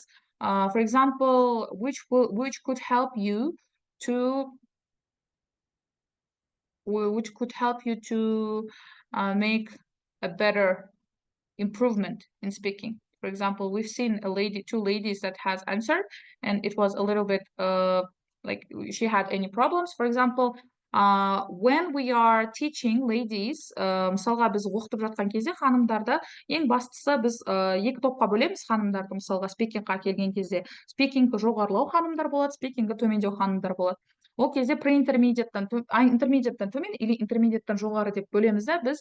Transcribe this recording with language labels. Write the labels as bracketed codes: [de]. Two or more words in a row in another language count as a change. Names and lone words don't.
[en] For example, which could help you to make a better improvement in speaking. For example, we've seen two ladies that has answered, and it was a little bit like she had any problems. For example, when we are teaching ladies, [kk] мысалға біз оқытып жатқан кезде ханымдарды ең бастысы біз екі топқа бөлеміз ханымдарды. Мысалға спикингқа келген кезде спикингі жоғарылау ханымдар болады, спикингі төмендеу ханымдар болады. Ол кезде интермедиаттан төмен или интермедиаттан жоғары деп бөлеміз да біз.